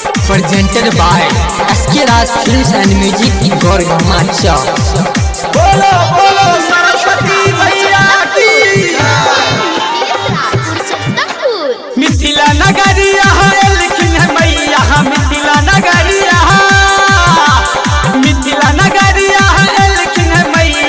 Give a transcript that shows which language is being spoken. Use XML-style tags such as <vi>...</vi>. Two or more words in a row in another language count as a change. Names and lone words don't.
<en>presented by SK Raj Films and Music in Gorgamacha.</en> <bho>बोलो बोलो सरस्वती मैया की। मिथिला नगरिया लिखिन है मैया, मिथिला नगरिया, मिथिला नगरिया लिखिन है मैया।</bho>